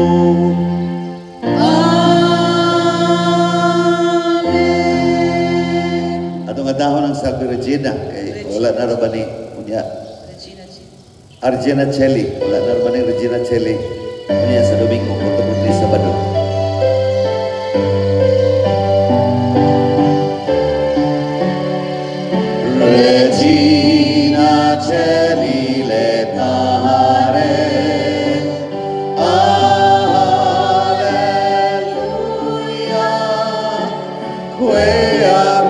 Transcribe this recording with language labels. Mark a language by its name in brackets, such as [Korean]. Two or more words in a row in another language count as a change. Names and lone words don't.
[Cebuano] Atong adahon ang Salve Regina kay wala na ra ba ni unya Argena Celi, wala na ra ba ni Regina Celi unya sa Domingo kung ni Sabado. [Latin] Regina Celi letare, alleluia, quea